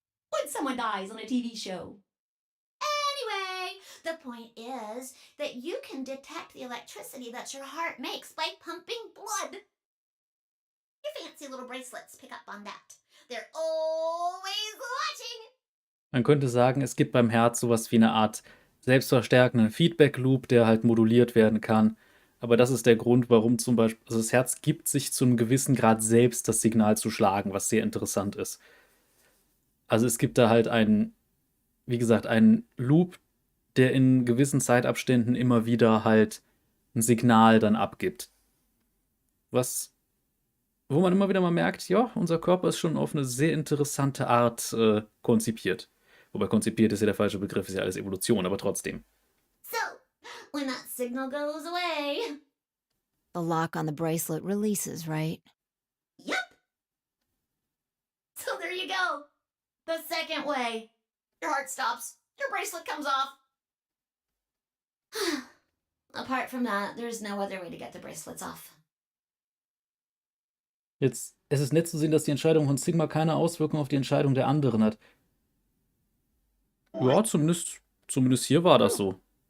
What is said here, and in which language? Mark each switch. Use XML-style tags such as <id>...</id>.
<en>When someone dies on a TV show. Anyway, the point is that you can detect the electricity that your heart makes by pumping blood. Your fancy little bracelets pick up on that. They're always watching.</en> <de>Man könnte sagen, es gibt beim Herz sowas wie eine Art selbstverstärkenden Feedback-Loop, der halt moduliert werden kann. Aber das ist der Grund, warum zum Beispiel, also das Herz gibt sich zu einem gewissen Grad selbst das Signal zu schlagen, was sehr interessant ist. Also es gibt da halt einen, wie gesagt, einen Loop, der in gewissen Zeitabständen immer wieder halt ein Signal dann abgibt. Wo man immer wieder mal merkt, ja, unser Körper ist schon auf eine sehr interessante Art konzipiert. Wobei konzipiert ist ja der falsche Begriff, ist ja alles Evolution, aber trotzdem.</de> <en>So, when that signal goes away. The lock on the bracelet releases, right? Yep. So there you go. The second way. Your heart stops. Your bracelet comes off. Apart from that, there's no other way to get the bracelets off.</en> <de>Jetzt, es ist nett zu sehen, dass die Entscheidung von Sigma keine Auswirkung auf die Entscheidung der anderen hat. Ja, zumindest hier war das so.</de>